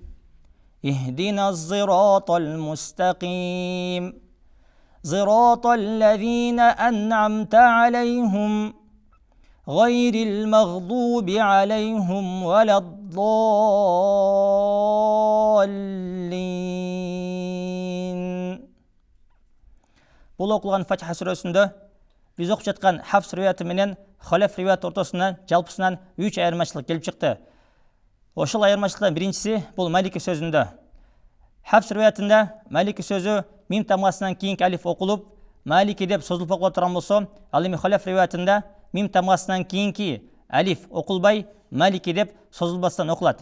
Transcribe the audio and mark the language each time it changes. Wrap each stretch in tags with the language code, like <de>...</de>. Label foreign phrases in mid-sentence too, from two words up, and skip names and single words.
<ar>اهدنا الصراط المستقيم. صراط الذين أنعمت عليهم غير المغضوب عليهم ولا الضالين.</ar> <ky>Бул окулган Фатиха сүрөсүндө биз окуп жаткан Хафс риваяты менен Халаф риваяты ортосунан жалпысынан 3 айырмачылык келип чыкты. Ошол айырмачылыктын биринчиси бул Малики сөзүндө. Хafs риwayatында Малики сөзү мим тамгасынан кийинки алиф окулуп, Малики деп созулуп окула турган болсо, ал эми Халаф риwayatында мим тамгасынан кийинки алиф окулбай, Малики деп созулбастан окулат.</ky>